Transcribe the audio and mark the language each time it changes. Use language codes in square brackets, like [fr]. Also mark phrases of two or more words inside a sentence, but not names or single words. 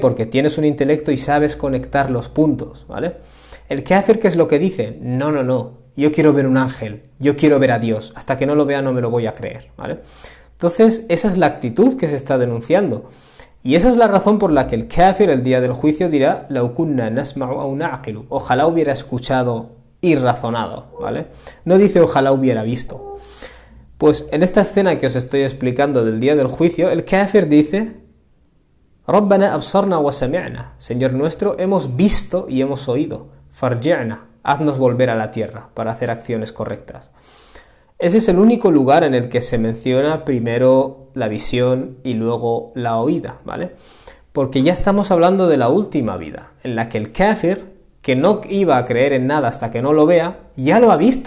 [es] Porque tienes un intelecto y sabes conectar los puntos, ¿vale? El kafir, ¿qué es lo que dice? No, yo quiero ver un ángel, yo quiero ver a Dios, hasta que no lo vea no me lo voy a creer, ¿vale? Entonces, esa es la actitud que se está denunciando. Y esa es la razón por la que el kafir el día del juicio dirá [ar] «لو كنا نسمع أو نعقل», [es] ojalá hubiera escuchado y razonado, ¿vale? No dice ojalá hubiera visto. Pues en esta escena que os estoy explicando del día del juicio, el kafir dice [ar] «ربنا أبصرنا وسمعنا», [es] Señor nuestro, hemos visto y hemos oído, farji'na, haznos volver a la tierra para hacer acciones correctas. Ese es el único lugar en el que se menciona primero la visión y luego la oída, ¿vale? Porque ya estamos hablando de la última vida, en la que el kafir, que no iba a creer en nada hasta que no lo vea, ya lo ha visto.